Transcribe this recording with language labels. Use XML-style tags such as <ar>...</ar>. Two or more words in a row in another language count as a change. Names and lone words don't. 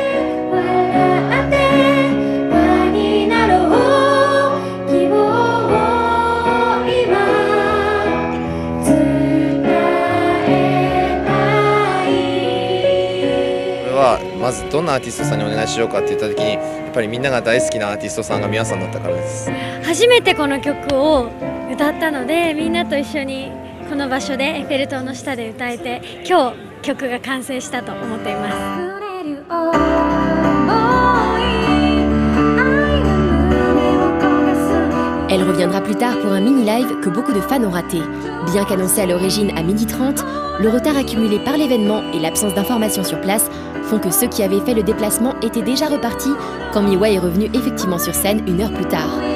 <ja>まずどんなアーティストさんにお願いしようかって言った時にやっぱりみんなが大好きなアーティストさんが皆さんだったからです。初めてこの曲を歌ったのでみんなと一緒にこの場所でエッフェル塔の下で歌えて今日曲が完成したと思っています。</ja> <fr>Elle reviendra plus tard pour un mini-live que beaucoup de fans ont raté. Bien qu'annoncé à l'origine à 12h30, le retard accumulé par l'événement et l'absence d'informations sur place font que ceux qui avaient fait le déplacement étaient déjà repartis quand Miwa est revenu effectivement sur scène 1 heure plus tard.</fr>